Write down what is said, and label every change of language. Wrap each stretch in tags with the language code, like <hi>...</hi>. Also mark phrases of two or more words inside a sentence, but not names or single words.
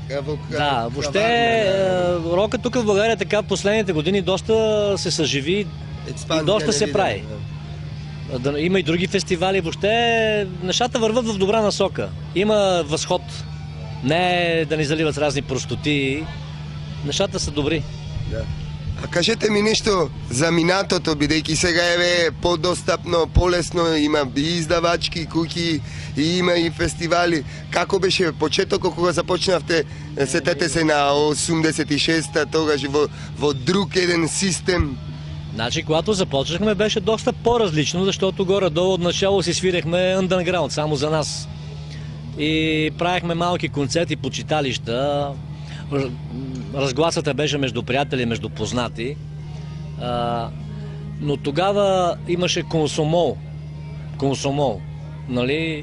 <bg>Да, въобще рока тук в България така в последните години доста се съживи и доста се прави. Има и други фестивали, въобще нещата върват в добра насока. Има възход, не да ни заливат с разни простоти, нещата са добри. Да.</bg> <mk>А кажете ми нешто за минатото, бидејќи сега е подостапно, полесно, има и издавачки куќи, и има и фестивали. Како беше почетокот кога започнавте, сетете се на 86-та, тогаш во друг еден систем?</mk> <bg>Значи, когато започнахме, беше доста по-различно, защото горе-долу от начало си свирехме underground, само за нас. И правихме малки концерти по читалища. Разгласата беше между приятели, между познати. Но тогава имаше Комсомол, нали?</bg>